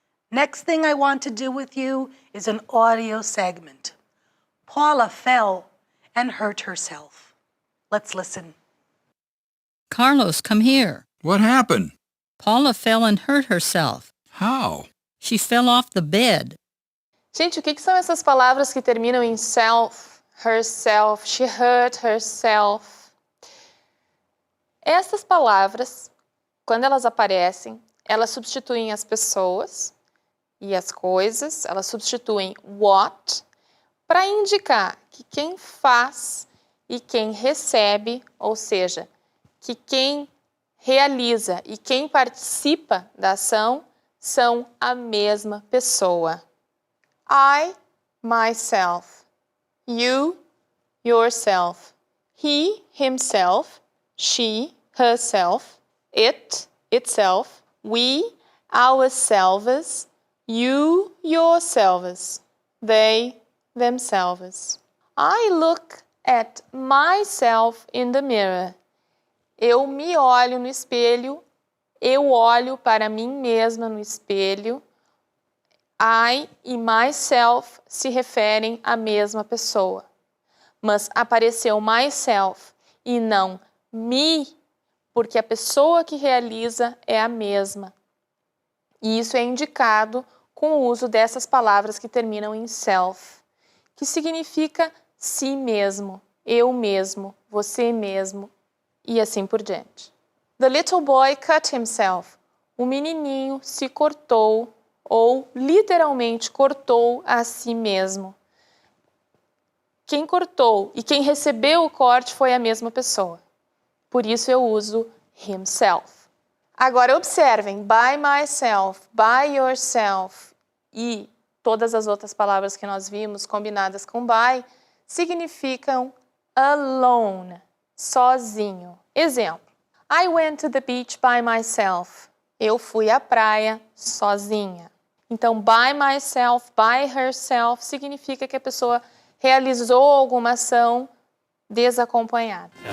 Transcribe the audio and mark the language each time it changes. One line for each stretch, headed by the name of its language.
English: Next thing I want to do with you is an audio segment. Paula fell and hurt herself. Let's listen. Carlos, come here. What happened? Paula fell and hurt herself. How? She fell off the bed.
Portuguese: Gente, o que são essas palavras que terminam em self, herself,
English: she hurt herself?
Portuguese: Essas palavras, quando elas aparecem, elas substituem as pessoas e as coisas, elas substituem what para indicar que quem faz e quem recebe, ou seja, que quem realiza e quem participa da ação são a mesma pessoa.
English: I, myself. You, yourself. He, himself. She, herself. It, itself. We, ourselves. You, yourselves. They, themselves. I look at myself in the mirror.
Portuguese: Eu me olho no espelho. Eu olho para mim mesma no espelho. I e myself se referem à mesma pessoa. Mas apareceu myself e não me, porque a pessoa que realiza é a mesma. E isso é indicado com o uso dessas palavras que terminam em self, que significa si mesmo, eu mesmo, você mesmo e assim por diante.
English: The little boy cut himself.
Portuguese: O menininho se cortou ou literalmente cortou a si mesmo. Quem cortou e quem recebeu o corte foi a mesma pessoa. Por isso eu uso himself. Agora observem, by myself, by yourself e todas as outras palavras que nós vimos combinadas com by significam alone, sozinho.
English: Exemplo, I went to the beach by myself.
Portuguese: Eu fui à praia sozinha. Então, by myself, by herself significa que a pessoa realizou alguma ação desacompanhada.